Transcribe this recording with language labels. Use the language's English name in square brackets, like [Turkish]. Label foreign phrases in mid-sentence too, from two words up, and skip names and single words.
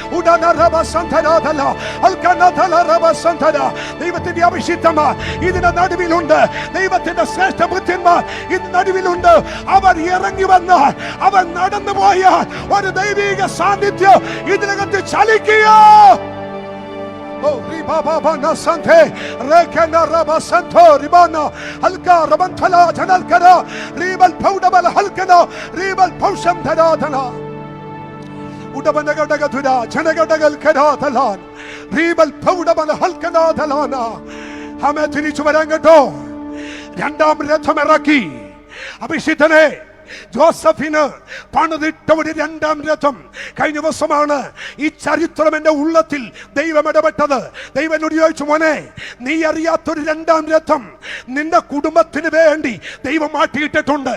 [Malayalam] ദൈവത്തിന്റെ അഭിഷിക്തന്മാർ ഇതിന് നടുവിലുണ്ട്. ദൈവത്തിന്റെ ശ്രേഷ്ഠ ബുദ്ധിന്മാർ ഇതിന് നടുവിലുണ്ട്. അവർ ഇറങ്ങി വന്നാൽ, അവർ നടന്നു പോയാൽ ഒരു ദൈവിക സാന്നിധ്യം ഇതിനകത്ത് ചലിക്കുക. Oh, riba baba na sante, rekena raba santo ribana, halka rabantala janal kara, ribal powdabal halkana, ribal powsham thadana. Udabanaga thura, janagadagal kara thalan, ribal powdabal halkana thalana. Hame tirichu varangato, രണ്ടാം രഥമിറക്കി. അഭിഷിക്തനെ, ജോസഫിന് പണിതിട്ട ഒരു 2ാം രഥം. കഴിഞ്ഞ ദിവസമാണ് ഈ ചരിത്രം എന്റെ ഉള്ളത്തിൽ ദൈവം ഇടപെട്ടത്. ദൈവം എന്നോട് ചോദിച്ചു, മോനെ, നീ അറിയാത്തൊരു 2ാം രഥം നിന്റെ കുടുംബത്തിന് വേണ്ടി ദൈവം മാറ്റിയിട്ടിട്ടുണ്ട്.